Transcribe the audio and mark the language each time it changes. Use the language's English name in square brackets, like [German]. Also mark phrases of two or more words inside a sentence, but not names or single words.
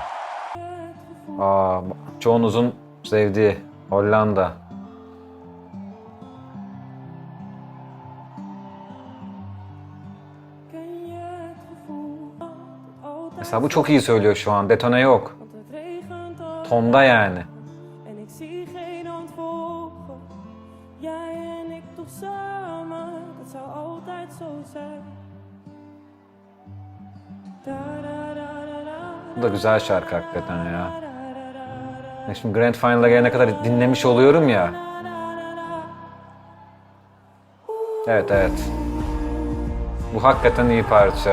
[Turkish] Aa, çoğunuzun sevdiği Hollanda. Mesela bu çok iyi söylüyor şu an, detone yok. Tonda yani. [Dutch] En ik zie geen antwoorden. Jij en ik toch samen, dat zou altijd zo zijn. [Turkish] Bu da güzel şarkı hakikaten ya. Şimdi Grand Final'a gelene kadar dinlemiş oluyorum ya. Evet evet. Bu hakikaten iyi parça.